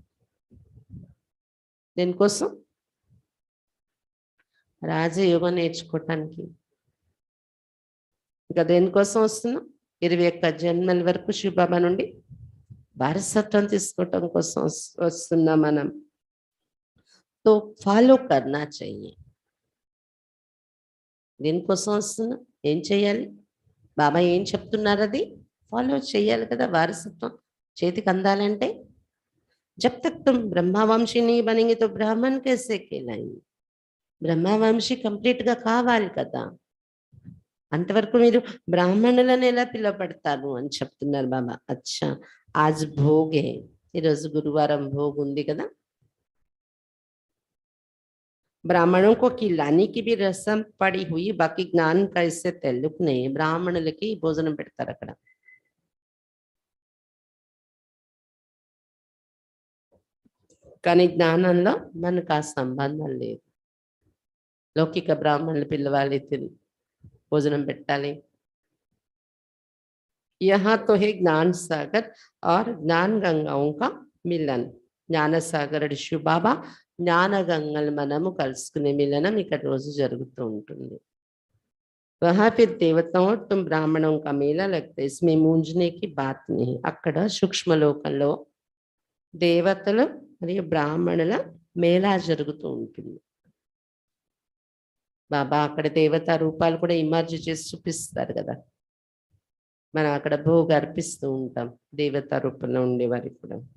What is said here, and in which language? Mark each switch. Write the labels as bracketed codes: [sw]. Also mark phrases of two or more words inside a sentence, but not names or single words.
[te] దేనికోసం? రాజయోగం నేర్చుకోవటానికి। ఇంకా దేనికోసం వస్తున్నాం? 21 జన్మల వరకు శివ బాబా నుండి వారసత్వం తీసుకోవటం కోసం వస్తున్నాం మనం। [hi] तो फॉलो करना चाहिए। [te] దేనికోసం వస్తున్నా, ఏం చేయాలి? బాబా ఏం చెప్తున్నారు అది ఫాలో చేయాలి కదా, వారసత్వం చేతికి అందాలంటే। [hi] जब तक तुम ब्रह्मवंशी नहीं बनेंगे तो ब्राह्मण कैसे कहलाएंगे? [te] బ్రహ్మవంశీ కంప్లీట్ గా కావాలి కదా, అంతవరకు మీరు బ్రాహ్మణులను ఎలా పిలువబడతారు అని చెప్తున్నారు బాబా। [hi] अच्छा आज भोग है, [te] ఈరోజు గురువారం భోగ్ ఉంది కదా, [hi] ब्राह्मणों को खिलाने की भी रस्म पड़ी हुई, बाकी ज्ञान का इससे ताल्लुक नहीं। [te] బ్రాహ్మణులకి భోజనం పెడతారు అక్కడ, కానీ జ్ఞానంలో మనకు ఆ సంబంధం లేదు। లౌకిక బ్రాహ్మణులు పిలవాలి, భోజనం పెట్టాలి। [hi] यहाँ तो है ज्ञान सागर और ज्ञान गंगाओं का मिलन। [te] జ్ఞాన సాగరుడు శివ బాబా, జ్ఞాన గంగలు మనము కలుసుకునే మిలనం ఇక్కడ రోజు జరుగుతూ ఉంటుంది। [hi] वहां फिर देवताओं और तुम ब्राह्मणों का मेला लगता है, इसमें मूंझने की बात नहीं। [te] అక్కడ సూక్ష్మ లోకంలో దేవతలు మరియు బ్రాహ్మణుల మేళా జరుగుతూ ఉంటుంది। బాబా అక్కడ దేవతా రూపాలు కూడా ఇమర్జ్ చేసి చూపిస్తారు కదా, మనం అక్కడ భోగ అర్పిస్తూ ఉంటాం దేవతా రూపంలో ఉండేవారికి కూడా।